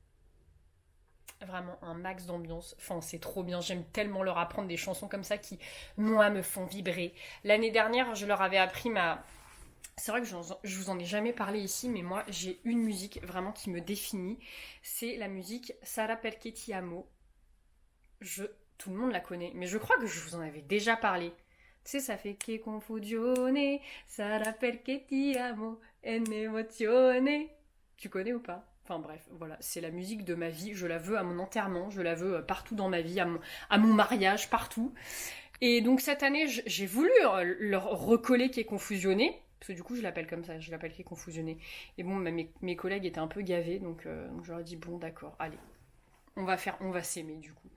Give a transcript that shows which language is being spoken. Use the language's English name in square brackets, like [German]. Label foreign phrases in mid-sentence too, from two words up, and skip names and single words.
[French] Vraiment un max d'ambiance. Enfin, c'est trop bien. J'aime tellement leur apprendre des chansons comme ça qui, moi, me font vibrer. L'année dernière, je leur avais appris ma... C'est vrai que je vous en ai jamais parlé ici, mais moi, j'ai une musique vraiment qui me définit. C'est la musique Sara perché ti amo. Tout le monde la connaît, mais je crois que je vous en avais déjà parlé. Tu sais, ça fait [Italian] che confusione, sarà perché ti amo, e n'emozione. [French] Tu connais ou pas? Enfin bref, voilà, c'est la musique de ma vie. Je la veux à mon enterrement, je la veux partout dans ma vie, à mon mariage, partout. Et donc cette année, j'ai voulu leur recoller qui est confusionné. Parce que du coup, je l'appelle comme ça, je l'appelle qui est confusionné. Et bon, mes collègues étaient un peu gavés, donc je leur ai dit, bon d'accord, allez, on va s'aimer du coup.